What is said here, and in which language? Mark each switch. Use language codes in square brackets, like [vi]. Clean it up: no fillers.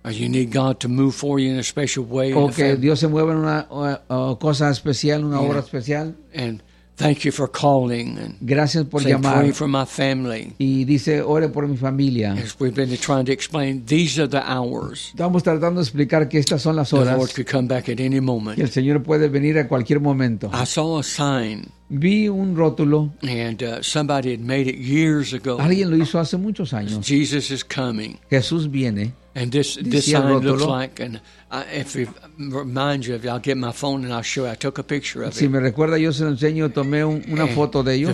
[en] you need God to move for you in a special way, [es] o que Dios se mueva en una cosa especial, una yeah. obra especial. [en] And thank you for calling and [es] gracias por [en] say, [es] llamar [en] pray for my family. [es] Y dice ore por mi familia. [en] As we've been trying to explain, these are the hours. [es] Estamos tratando de explicar que estas son las horas. [en] The Lord could come back at any moment. [es] El Señor puede venir a cualquier momento. [en] I saw a sign. [es] Vi un rótulo. [en] And somebody had made it years ago. [es] Alguien lo hizo hace muchos años. [en] Jesus is coming. [es] Jesús viene. [en] And this sign looks like, and if it reminds you, I'll get my phone and I'll show you. I took a picture of [es] si [en] it. [es] Si me recuerda, yo se lo enseño, tomé una foto de ello.